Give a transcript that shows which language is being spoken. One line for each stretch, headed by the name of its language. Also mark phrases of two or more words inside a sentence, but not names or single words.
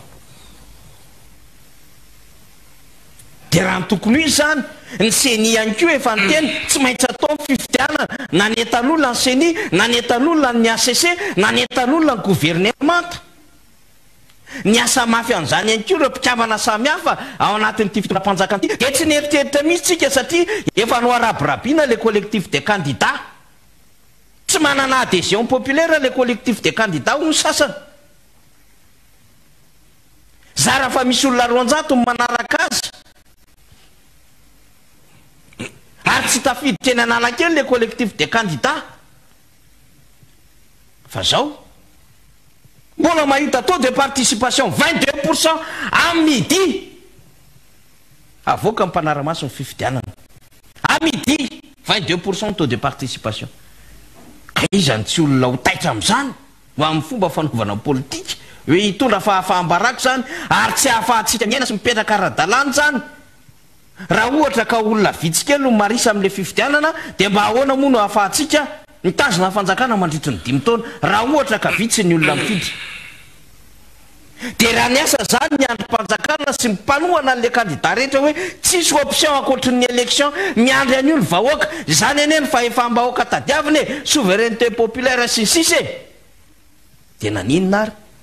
Malagasy: de raha ny tokony ho izy zany ny seni ihany ko efa ny teny tsy maintsy atao ny fifidianana nanetan'olona ny seni nanetan'olona ny ACC nanetan'olona ny gouvernemanta ny asa mafy an'izany ihany ko ireo mpikavana samihafa ao anatin'ity fitondram-panjakana ity de tsy nieritreritra mihitsy tsika satria efa no arabrabina
French: le collectif de candidats
Malagasy: tsy manana
French: adhésion populaire le collectif de candidats
Malagasy: ho ny sasany zara fa misy olona 400 manaraka azy ary tsy tafiditra eny analakely
French: le collectif de candidats
Malagasy: fa zao mbola mahita
French: taux de participation 22% à midi
Malagasy: avoka mpanaramaso ny fifidianana à
French: midi 22% taux de participation
Malagasy: ka izany tsy olona ho taitra am'izany ho amin'ny fomba fanaovana politika hoe hitondra fahafaham-baraka zany ary tsy hahafahantsika miaina sy mipetraka ara-dalàna zany raha ohatra ka olona vitsikely no marisa amin'le fifidianana de mba ahoana moa no hahafahantsika mitazona fanjakana mandritry ny 5 taona raha ohatra ka vitsy ny olona mifidy de raha ny asa zany ny androm-panjakana sy mipanohana n'le candidat rehetra hoe tsisy option ankoatry ny élection miandry any olo vahoaka zany ene ny fahefam-bahoaka tadiavina e
French: souveraineté populaire
Malagasy: sy sisa e de naninona ary